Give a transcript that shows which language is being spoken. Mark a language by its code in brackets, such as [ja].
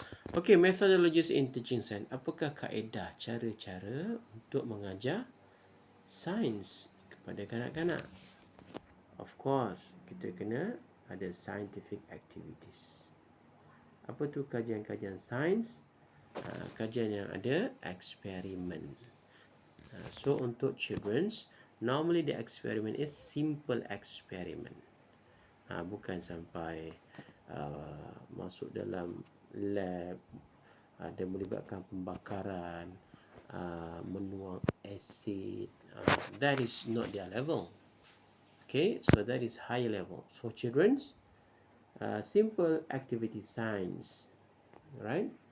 [en] Okay, methodologies in teaching science. [ms] Apakah kaedah, cara-cara untuk mengajar sains kepada kanak-kanak? Of course, kita kena ada scientific activities. Apa tu kajian-kajian sains? Kajian yang ada eksperimen. [en] So, untuk children's, normally the experiment is simple experiment. [ms] Bukan sampai masuk dalam lab, Ada melibatkan pembakaran, menuang asid. [en] That is not their level. Okay, so that is higher level. For children's, simple activity science, right?